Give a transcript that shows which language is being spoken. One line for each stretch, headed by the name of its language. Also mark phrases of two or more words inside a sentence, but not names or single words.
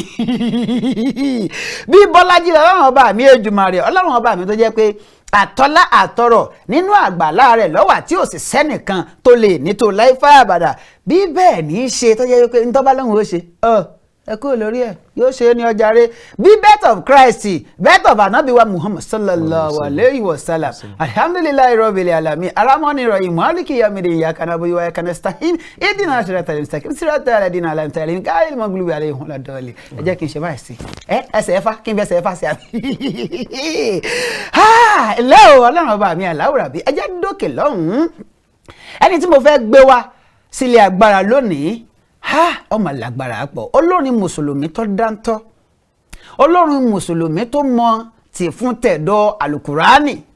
Yoruba: Bí Bọ́lájí lọ, Ọlọ́run ọba mi Èdùmàrè, Ọlọ́run ọba mi tó jẹ́ pé àtọ́lá àtọrọ̀ nínú àgbàlá rẹ̀ ló wà tí ò sì sẹ́nìkan tó lè ní tó láì fà àbàdà. Bí bẹ́ẹ̀ ní í ṣe tó jẹ́ pé ń tọ́ bá lóhùn ó ṣe, ọ, Ẹ kúrò lórí ẹ̀, yóò ṣe é ní ọjà rẹ̀. Bí
English: birth of Christ, birth of
Yoruba: Ànábì wa Muhammad
Arabic: صلى الله صلى الله عليه وسلم. الحمد لله رب العالمين. الرحمن الرحيم مالك يوم الدين. إياك نعبد وإياك نستعين اهدنا الصراط المستقيم صراط الذين أنعمت عليهم. غير المغضوب عليهم ولا الضالين.
Yoruba: Ẹ jẹ́ kí n ṣe báyìí sí. Ẹ, ẹsẹ̀ ẹ fà, kí n fẹsẹ̀ ẹ fà sí àbí? Ha! Ẹ lẹ́ o, Ọlọ́run ọba mi,
Arabic: الله ربي.
Yoruba: Ẹ jẹ́ dókè lọ́hùn-ún. Ẹni tí mo fẹ́ gbé wá sílé agbára lónìí, ha! Ó mà lágbára pọ̀. Olórin Mùsùlùmí tó dáńtọ́. Olórin Mùsùlùmí tó mọ tì fún tẹ̀dọ̀ Àlùkùránì.